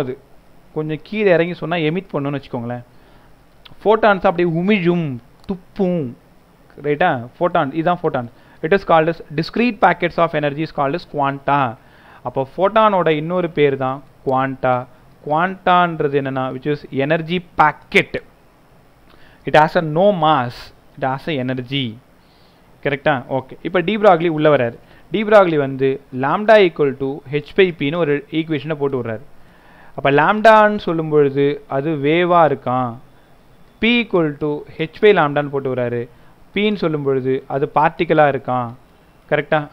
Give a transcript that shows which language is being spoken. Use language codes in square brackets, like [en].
[ta] அது கொஞ்சம் கீழே இறங்கி சொன்னால் எமிட் பண்ணுன்னு வச்சுக்கோங்களேன். ஃபோட்டான்ஸ் அப்படியே உமிழும், துப்பும். ரைட்டா? ஃபோட்டான், இதுதான் photons. [en] It is called as discrete packets of energy is called as quanta. [ta] அப்போ ஃபோட்டானோட இன்னொரு பேர் தான் குவாண்டா. குவாண்டான்றது என்னன்னா [en] which is energy packet. It has a no mass, it has a energy. [ta] கரெக்டா? ஓகே. இப்போ டி ப்ராக்லி உள்ள வராரு. டி ப்ராக்லி வந்து lambda equal to H by பின்னு ஒரு ஈக்குவேஷனை போட்டு விட்றாரு. அப்போ லாம்டான்னு சொல்லும் பொழுது அது வேவாக இருக்கான். B equal to H by லாம்டான்னு போட்டு விட்றாரு. பின்னு சொல்லும் பொழுது அது பார்ட்டிக்கலாக இருக்கான். கரெக்டாக?